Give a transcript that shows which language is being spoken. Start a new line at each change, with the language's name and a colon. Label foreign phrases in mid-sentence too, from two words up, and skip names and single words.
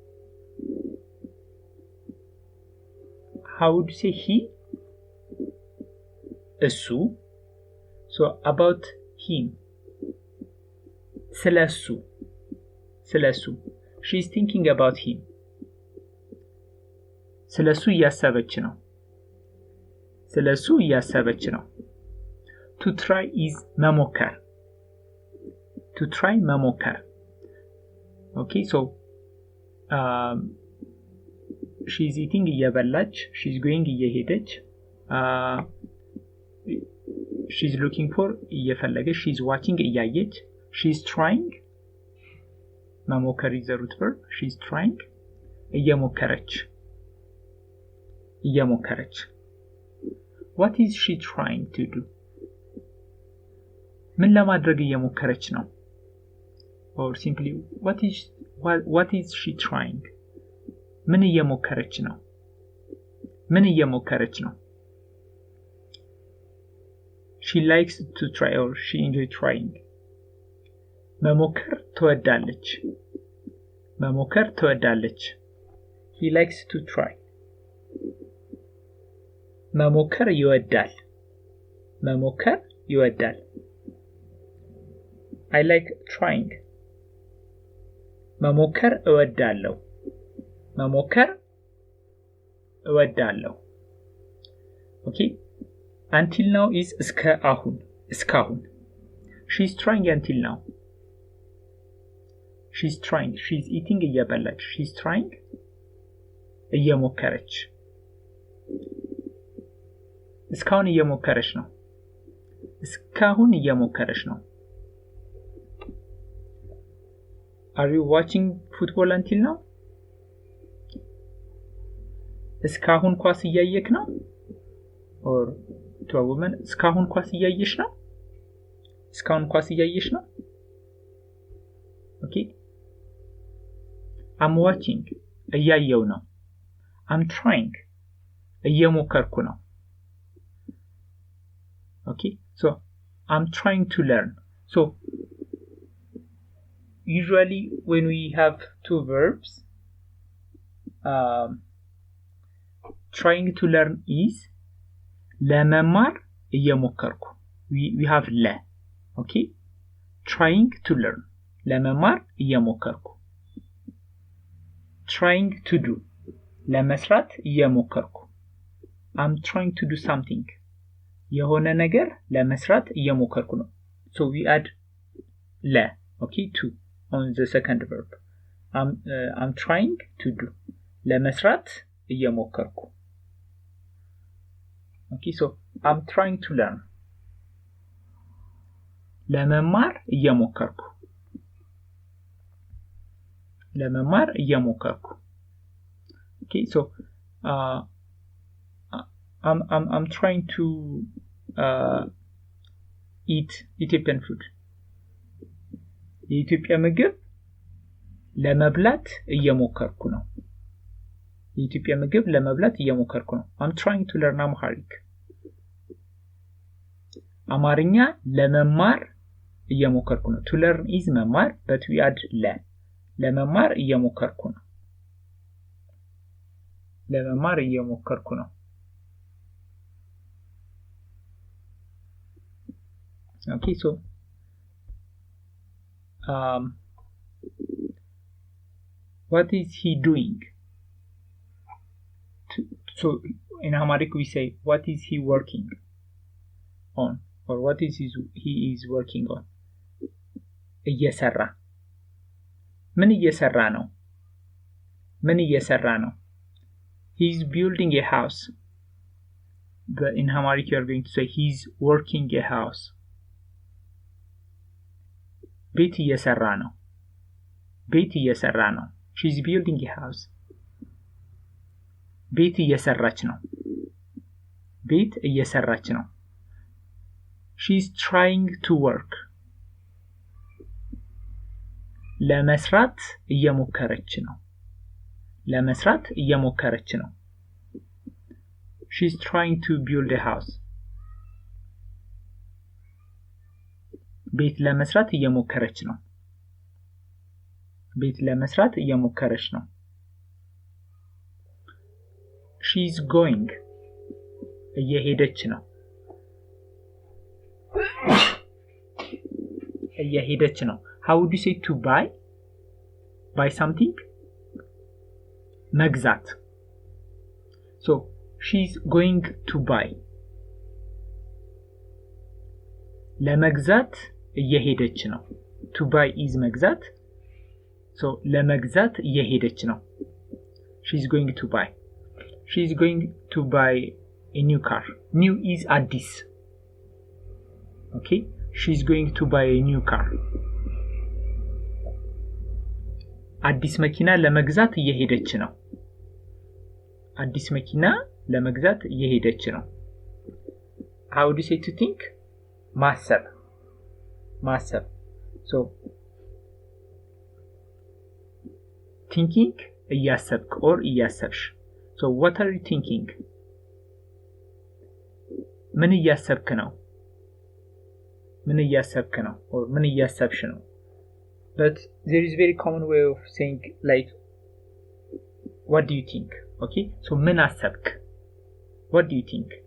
English: How would you say he እሱ So about him
Amharic: ስለሱ ስለሱ
English: She is thinking about him
Amharic: ስለሱ እያሰበች ነው ስለሱ እያሰበች ነው
English: To try is
Amharic: መሞከር
English: To try
Amharic: መሞከር
English: Okay, so she's eating እየበላች she's going እየሄደች she's looking for እየፈለገች she's watching እያየች she's trying መሞከር is the root verb she's trying
Amharic: እየሞከረች እየሞከረች
English: What is she trying to do?
Amharic: ምን ለማድረግ እየሞከረች ነው
English: Or simply what is she trying?
Amharic: ምን እየሞከረች ነው ምን እየሞከረች ነው
English: She likes to try or she enjoys trying.
Amharic: መሞከር ትወዳለች መሞከር ትወዳለች
English: He likes to try.
Amharic: መሞከር ይወዳል መሞከር ይወዳል
English: I like trying.
Amharic: መሞከር እወዳለሁ መሞከር እወዳለሁ
English: Okay, until now is
Amharic: እስከ አሁን እስካሁን
English: She's trying until now She's trying she's eating እየበላች She's trying እየሞከረች
Amharic: እስካሁን እየሞከረች ነው እስካሁን እየሞከረች ነው
English: Are you watching football until now?
Amharic: እስካሁን ኳስ እያየክ ነው
English: or to a woman
Amharic: እስካሁን ኳስ እያየሽ ነው እስካሁን ኳስ እያየሽ ነው
English: I'm watching
Amharic: እያየው ነው
English: I'm trying
Amharic: እየሞከርኩ ነው
English: okay so I'm trying to learn so usually when we have two verbs trying to learn is
Amharic: ለመማር እየሞከርኩ
English: we have le okay trying to learn
Amharic: ለመማር እየሞከርኩ
English: trying to do
Amharic: ለመስራት እየሞከርኩ
English: I'm trying to do something
Amharic: የሆነ ነገር ለመስራት እየሞከርኩ ነው
English: so we add le okay to on the second verb I'm trying to do
Amharic: ለመስራት እየሞከርኩ
English: okay so I'm trying to learn
Amharic: ለመማር እየሞከርኩ ለመማር እየሞከርኩ
English: okay so I'm trying to eat Ethiopian food
Amharic: የኢትዮጵያ ምግብ ለመብላት እየሞከርኩ ነው የኢትዮጵያ ምግብ ለመብላት እየሞከርኩ ነው
English: I'm trying to learn Amharic
Amharic: አማርኛ ለመማር እየሞከርኩ ነው
English: to learn is
Amharic: መማር
English: but we add le
Amharic: ለመማር እየሞከርኩ ነው ለመማር እየሞከርኩ ነው
English: okay so what is he doing so in Amharic we say what is he working on or what is he is working on
Amharic: እየሰራ ምን እየሰራ ነው ምን እየሰራ ነው
English: he is building a house but in Amharic you are going to say he's working a house
Amharic: ቤት እየሰራ ነው ቤት እየሰራ ነው
English: she's building a house
Amharic: ቤት እየሰራች ነው ቤት እየሰራች ነው
English: she's trying to work
Amharic: ለመስራት እየሞከረች ነው ለመስራት እየሞከረች ነው
English: she's trying to build a house
Amharic: ቤት ለመስራት እየሞከረች ነው ቤት ለመስራት እየሞከረች ነው
English: she's going
Amharic: እየሄደች ነው እየሄደች ነው
English: how would you say to buy something መግዛት so she's going to buy
Amharic: ለመግዛት እየሄደች ነው
English: to buy is መግዛት so
Amharic: ለመግዛት እየሄደች ነው
English: she's going to buy a new car new is አዲስ okay she's going to buy a new car
Amharic: አዲስ መኪና ለመግዛት እየሄደች ነው አዲስ መኪና ለመግዛት እየሄደች ነው
English: how do you say to think ማሰብ so thinking እያሰብክ or እያሰብሽ so what are you thinking
Amharic: ምን እያሰብክ ነው ምን እያሰብክ ነው
English: or
Amharic: ምን እያሰብሽ ነው
English: but there is very common way of saying like what do you think okay so
Amharic: ምን አሰብክ
English: what do you think